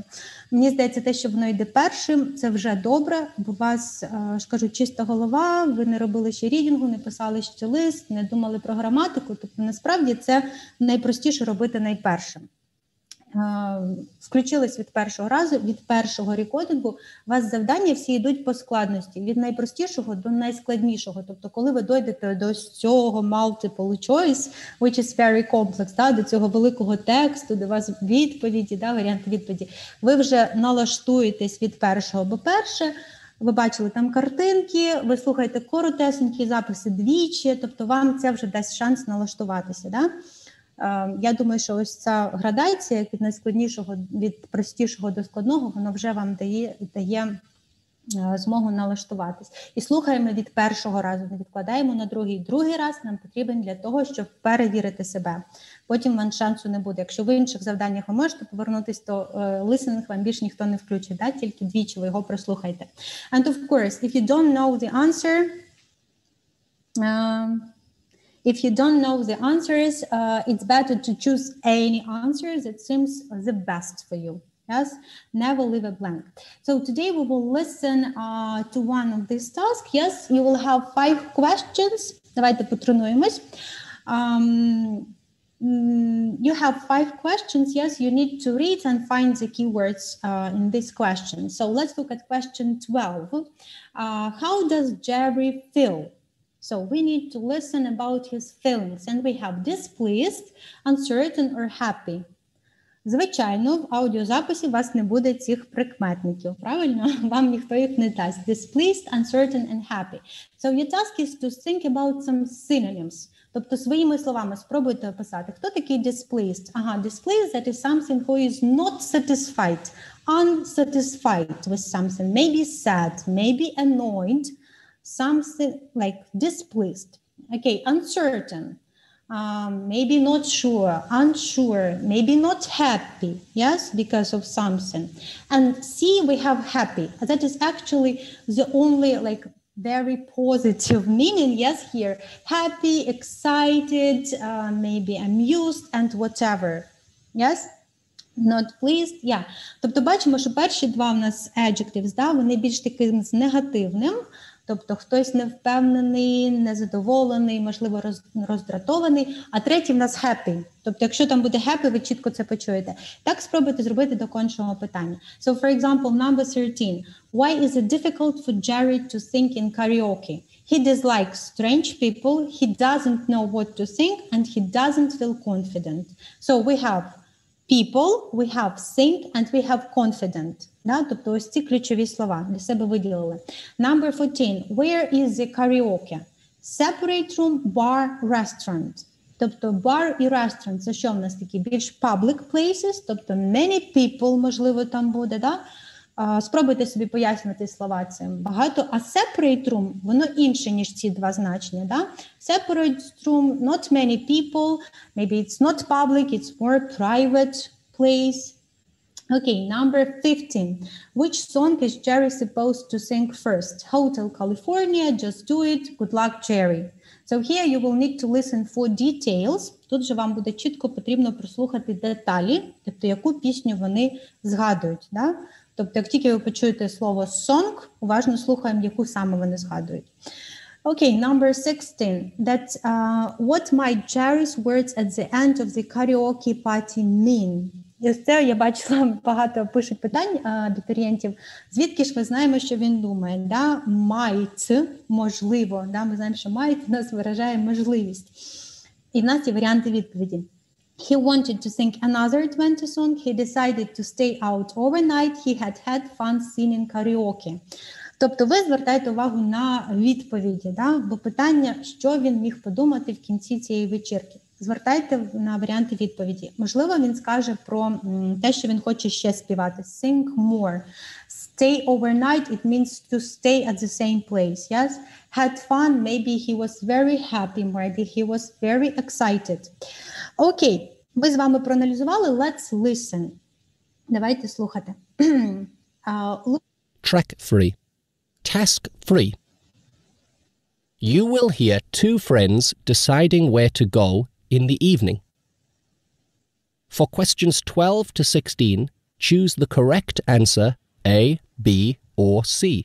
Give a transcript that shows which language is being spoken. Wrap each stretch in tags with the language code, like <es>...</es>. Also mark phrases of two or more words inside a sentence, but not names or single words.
<uk>Мені здається, те, що воно йде першим, це вже добре, бо у вас, ж кажу, чиста голова, ви не робили ще рідінгу, не писали ще лист, не думали про граматику. Тобто, насправді, це найпростіше робити найпершим. Включились від першого разу, від першого рекордингу, у вас завдання всі йдуть по складності, від найпростішого до найскладнішого. Тобто, коли ви дойдете до цього</uk> <en>multiple choice, which is very complex,</en> <uk>да, до цього великого тексту, де у вас відповіді, да, варіанти відповіді, ви вже налаштуєтесь від першого, бо перше, ви бачили там картинки, ви слухаєте коротесенькі записи двічі, тобто вам це вже дасть шанс налаштуватися, да? Я думаю, що ось ця градація від найскладнішого, від простішого до складного, воно вже вам дає змогу налаштуватись. І слухаємо від першого разу, не відкладаємо на другий. Другий раз нам потрібен для того, щоб перевірити себе. Потім вам шансу не буде. Якщо в інших завданнях ви можете повернутися, то listening вам більше ніхто не включить, да? Тільки двічі ви його прослухайте.</uk> <en>And of course, if you don't know the answer, if you don't know the answers, it's better to choose any answer that seems the best for you. Yes, never leave a blank. So today we will listen to one of these tasks. Yes, you will have 5 questions.</en> <uk>Давайте потренуємось.</uk> <en>You have 5 questions. Yes, you need to read and find the keywords in this question. So let's look at question 12. How does Jerry feel? So we need to listen about his feelings, and we have displeased, uncertain, or happy.</en> <uk>Звичайно, в аудіозаписі у вас не буде цих прикметників, правильно? Вам ніхто їх не дасть.</uk> <en>Displeased, uncertain, and happy. So your task is to think about some synonyms.</en> <uk>Тобто своїми словами спробуйте описати. Хто такий displeased?</uk> <en>Ага, displeased, that is something who is not satisfied, unsatisfied with something. Maybe sad, maybe annoyed, something like displeased. Okay, uncertain. Maybe not sure, unsure, maybe not happy, yes, because of something. And C, we have happy. That is actually the only like very positive meaning, yes, here. Happy, excited, maybe amused, and whatever, yes. Not pleased, yeah.</en> <uk>Тобто бачимо, що перші два у нас adjectives, да, вони більш таким з негативним. Тобто хтось невпевнений, незадоволений, можливо, роздратований. А третій в нас happy. Тобто якщо там буде happy, ви чітко це почуєте. Так спробуйте зробити до кончого питання.</uk> <en>So, for example, number 13. Why is it difficult for Jerry to sing in karaoke? He dislikes strange people, he doesn't know what to sing, and he doesn't feel confident. So we have people, we have sing, and we have confident.</en> <uk>Да? Тобто ось ці ключові слова для себе виділили.</uk> <en>Number 14. Where is the karaoke? Separate room, bar, restaurant.</en> <uk>Тобто bar і restaurant – це що в нас такі? Більш</uk> <en>public places,</en> <uk>тобто</uk> <en>many people,</en> <uk>можливо, там буде, да? Спробуйте собі пояснити слова цим багато. А</uk> <en>separate room,</en> <uk>воно інше, ніж ці два значення. Да?</uk> <en>Separate room, not many people, maybe it's not public, it's more private place. Okay, number 15. Which song is Jerry supposed to sing first? Hotel California, Just Do It, Good Luck Jerry. So here you will need to listen for details.</en> <uk>Тут же вам буде чітко потрібно прослухати деталі, тобто яку пісню вони згадують. Да? Тобто, як тільки ви почуєте слово song, уважно слухаємо, яку саме вони згадують.</uk> <en>Okay, number 16. That's what might Jerry's words at the end of the karaoke party mean?</en> <uk>І ось це я бачила, багато пишуть питань абітурієнтів. Звідки ж ми знаємо, що він думає? Да? Might, можливо. Да? Ми знаємо, що might нас виражає можливість. І в нас є варіанти відповіді.</uk> <en>He wanted to sing another Advent song. He decided to stay out overnight. He had fun singing karaoke.</en> <uk>Тобто ви звертаєте увагу на відповіді, да? Бо питання, що він міг подумати в кінці цієї вечірки. Звертайте на варіанти відповіді. Можливо, він скаже про те, що він хоче ще співати.</uk> <en>Sing more. Stay overnight, it means to stay at the same place, yes? Had fun, maybe he was very happy, maybe he was very excited.</en> <uk>Окей, ми з вами проаналізували.</uk> <en>Let's listen.</en> <uk>Давайте слухати.</uk> <en>Track 3. Task 3. You will hear two friends deciding where to go in the evening. For questions 12 to 16, choose the correct answer A, B, or C.</en>